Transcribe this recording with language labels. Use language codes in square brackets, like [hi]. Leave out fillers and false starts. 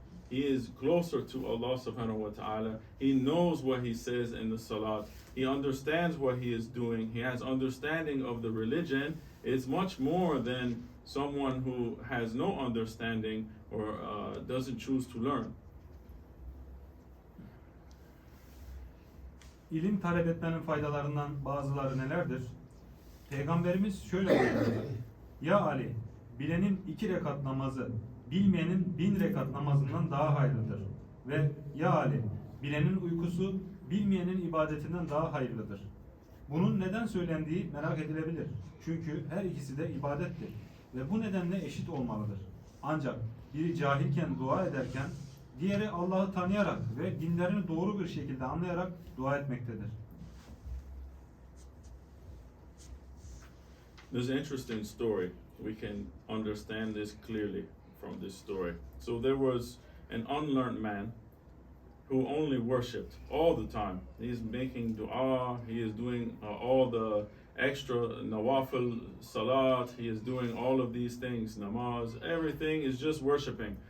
[en] He is closer to Allah subhanahu wa ta'ala. He knows what he says in the salat. He understands what he is doing. He has understanding of the religion. It's much more than someone who has no understanding or doesn't choose to learn. [tr] İlim talep etmenin faydalarından bazıları nelerdir? Peygamberimiz şöyle buyuruyor. Ya Ali, bilenin 2 rekat namazı, bilmeyenin 1000 rekat namazından daha hayırlıdır. Ve ya Ali, bilenin uykusu, bilmeyenin ibadetinden daha hayırlıdır. Bunun neden söylendiği merak edilebilir. Çünkü her ikisi de ibadettir. Ve bu nedenle eşit olmalıdır. Ancak biri cahilken dua ederken, diğeri Allah'ı tanıyarak ve dinlerini doğru bir şekilde anlayarak dua etmektedir. [en] There's an interesting story. We can understand this clearly from this story. So there was an unlearned man who only worshipped all the time. He's making dua, he is doing all the extra nawafil salat, he is doing all of these things, namaz, everything is just worshiping.